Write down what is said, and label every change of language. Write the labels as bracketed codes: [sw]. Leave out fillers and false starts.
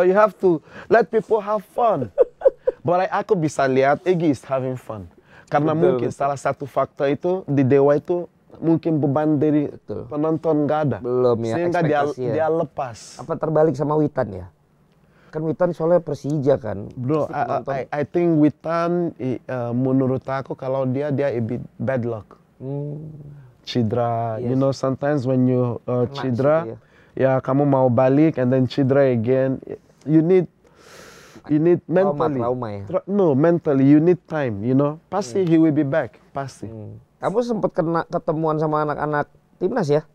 [en] You have to let people have fun. But [id] aku bisa lihat [en] Egy is having fun. [id] Karena mungkin salah satu faktor itu di Dewa itu mungkin beban dari penonton nggak ada. Belum ya, Sehingga ekspektasi ya. dia lepas. Apa terbalik sama Witan ya? Kan Witan soalnya Persija kan. Bro, Pasti penonton. [en] I think Witan [id] menurut aku kalau dia [en] a bit bad luck. Cedera, Yes. you know sometimes when you cedera, [id] situ ya kamu mau balik [en] and then cedera again, you need mentally. [id] Trauma ya. [en] No, mentally you need time, you know. [id] Pasti [en] he will be back, pasti. [id] Kamu sempat ketemuan sama anak-anak timnas ya?